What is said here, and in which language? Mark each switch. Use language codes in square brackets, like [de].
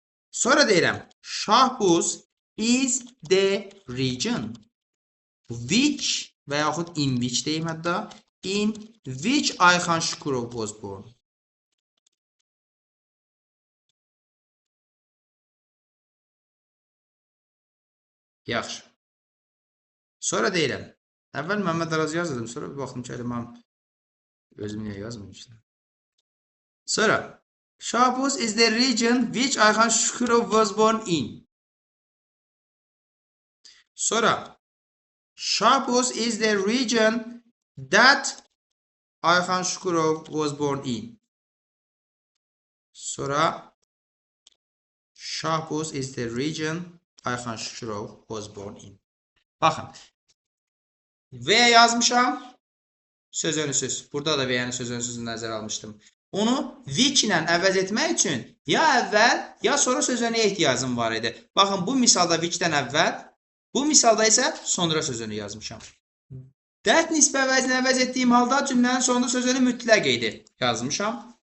[az] Sonra deyirəm, [en] Şahbuz is the region which [az] və yaxud [en] in which [az] deyim hətta, [en] in which Ayxan Şükürov was born. [az] Yaxşı. Sonra deyirəm, əvvəl Məmməd Araz yazdım, sonra bir baxdım ki, mən özüm niyə yazmışdım. [en] Sonra, Şahbuz is the region which Ayxan Şükürov was born in. Sonra, Şahbuz is the region that Ayxan Şükürov was born in. Sonra, Şahbuz is the region Ayxan Şükürov was born in. [az] Baxın, V yazmışam, söz önü söz. Burada da V'nin söz önü sözünü nəzərə almışdım. Onu which ilə əvəz etmək üçün ya əvvəl, ya sonra söz önüyə ehtiyacım var idi. Baxın, bu misalda whichdən əvvəl, bu misalda isə sonra söz önü yazmışam. That nisbə əvəzini əvəz etdiyim halda cümlənin sonunda söz önü mütləq idi yazmışam.